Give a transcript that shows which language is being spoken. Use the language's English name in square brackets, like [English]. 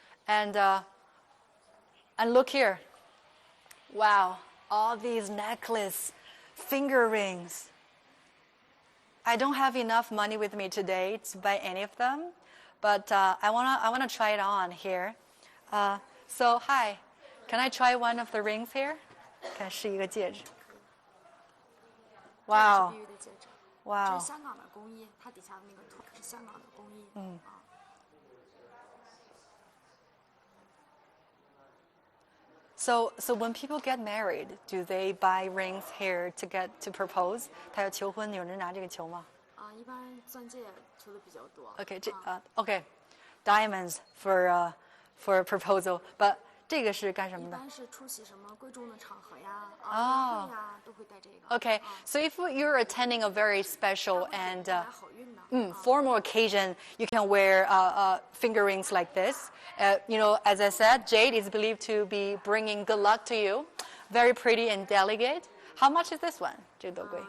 [English] And look here. Wow, all these necklaces, finger rings. I don't have enough money with me today to buy any of them, but I wanna try it on here. So hi, can I try one of the rings here? [Chinese] 看是一个戒指。 Wow. 这是碧玉的戒指。 Wow. 这是香港的工艺，它底下的那个图是香港的工艺。 [English] So when people get married, do they buy rings here to propose? [Chinese] 他要求婚，有人拿这个求吗？一般钻戒求的比较多。 [English] Okay, diamonds for proposal, but [Chinese] 这个是干什么的？一般是出席什么贵重的场合呀、宴会呀，都会戴这个。 [English] Okay, so if you're attending a very special and [Chinese] 好运的。 [English] formal occasion, you can wear finger rings like this. You know, as I said, jade is believed to be bringing good luck to you. Very pretty and delicate. How much is this one? [Chinese] 这个多贵？